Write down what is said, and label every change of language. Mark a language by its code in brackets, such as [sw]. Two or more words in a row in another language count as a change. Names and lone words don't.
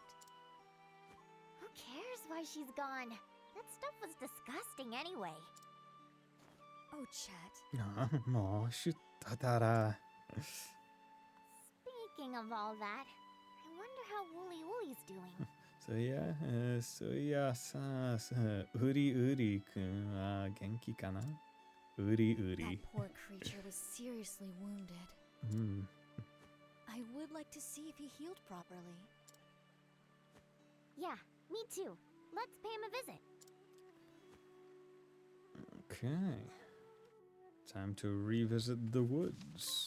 [en] Who cares why she's gone? That stuff was disgusting anyway. Oh, Chet. [ja] ああ、もしたら. [en] Speaking of all that, I wonder how Wooly Wooly's doing. [ja] Uri Uri くんは元気かな? Uri Uri. [en] That poor creature was seriously wounded. I would like to see if he healed properly. Yeah, me too. Let's pay him a visit. Okay. Time to revisit the woods.